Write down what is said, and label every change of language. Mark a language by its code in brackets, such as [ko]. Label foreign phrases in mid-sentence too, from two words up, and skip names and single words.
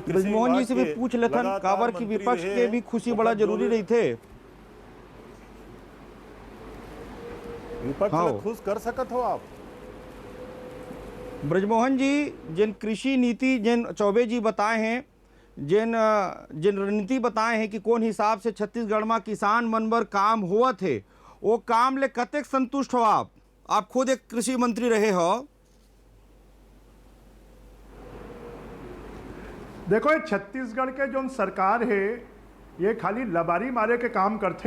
[hne] ब्रिजमोहन जी से भी पूछ लेथन काबर की विपक्ष के भी खुशी बड़ा जरूरी रही थे। विपक्ष खुश कर सकत हो आप? ब्रिजमोहन जी, जिन कृषि नीति जिन चौबे जी बताए हैं, जिन रणनीति बताए हैं कि कौन हिसाब से छत्तीसगढ़ में किसान मन बर काम हुआ थे, वो काम ले कतेक संतुष्ट हो आप? आप खुद एक कृषि मंत्री रहे हो। देखो, ये छत्तीसगढ़ के जो सरकार है ये खाली लबारी मारे के काम करते।